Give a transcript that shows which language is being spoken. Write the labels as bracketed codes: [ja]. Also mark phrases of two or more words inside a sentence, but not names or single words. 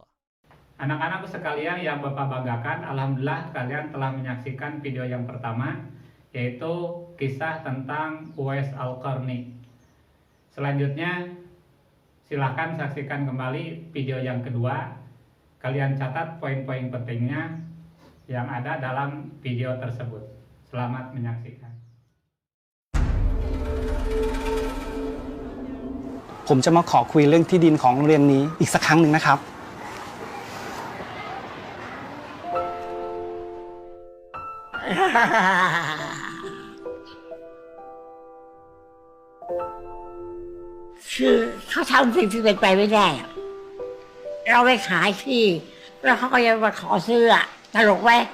[id] Anak-anak sekalian yang Bapak banggakan, alhamdulillah kalian telah menyaksikan video yang pertama, yaitu kisah tentang Uwais Al-Qarni. Selanjutnya, silahkan saksikan kembali video yang kedua. Kalian catat poin-poin pentingnya yang ada dalam video tersebut. Selamat menyaksikan. [th] ผมจะมาขอคุยเรื่องที่ดินของโรงเรียนนี้อีกสักครั้งหนึ่งนะครับ คือเขาทำสิ่งที่เป็นไปไม่ได้อะเราไปขายที่แล้วเขาก็ยังมาขอซื้ออะตลกไหม